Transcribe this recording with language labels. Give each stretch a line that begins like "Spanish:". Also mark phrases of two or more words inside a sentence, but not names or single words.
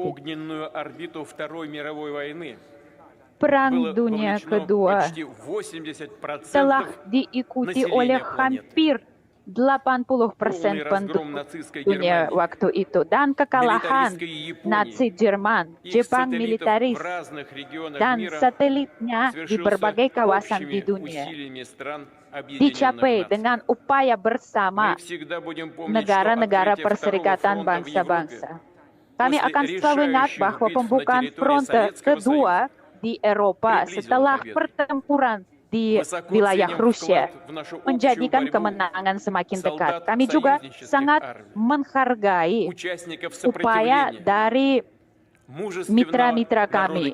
Russian: огненную орбиту Второй мировой войны
Indonesian: Perang
Russian: было
Indonesian: Dunia
Russian: вовлечено
Indonesian: Kedua
Russian: почти 80%
Indonesian: telah diikuti oleh hampir 80%
Russian: полный
Indonesian: penduduk
Russian: разгром нацистской
Indonesian: dunia
Russian: Германии,
Indonesian: waktu itu. Dan kekalahan
Russian: милитаристской Японии,
Indonesian: Nazi Jerman,
Russian: их
Indonesian: Jepang
Russian: сателлитов
Indonesian: militaris,
Russian: в разных регионах
Indonesian: dan
Russian: мира
Indonesian: satelitnya di
Russian: совершился
Indonesian: berbagai kawasan di
Russian: общими
Indonesian: dunia
Russian: усилиями стран Объединенных
Indonesian: dicapai
Russian: Наций.
Indonesian: dengan upaya bersama
Russian: Мы всегда будем помнить, что
Indonesian: negara-negara
Russian: открытие
Indonesian: Perserikatan
Russian: второго фронта в Европе
Indonesian: Bangsa-Bangsa. Kami
Russian: после
Indonesian: akan selalu ingat
Russian: решающих
Indonesian: bahwa
Russian: битв на
Indonesian: pembukaan
Russian: территории
Indonesian: fronte
Russian: Советского
Indonesian: kedua
Russian: Союза
Indonesian: di Eropa setelah pertempuran di wilayah Rusia menjadikan kemenangan semakin dekat. Kami juga sangat menghargai upaya dari mitra-mitra kami.